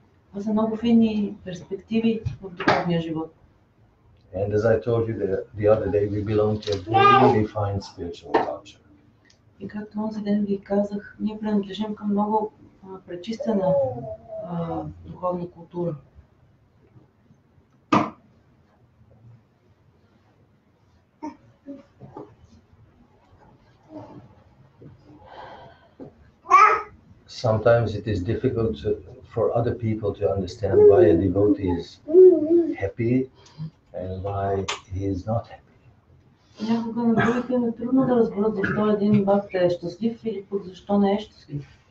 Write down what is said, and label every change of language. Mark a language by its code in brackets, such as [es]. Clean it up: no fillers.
[bg] Това са много фини перспективи в духовния живот. [en] And as I told you the other day, we belong to a very refined spiritual culture. [bg] И както онзи ден ви казах, ние принадлежим към много пречистена духовна култура. [en] Sometimes it is difficult for other people to understand why a devotee is happy and why he is not happy. [bg] Някога на другите е трудно да разберат защо един бхакта е щастлив или пък защо не е щастлив.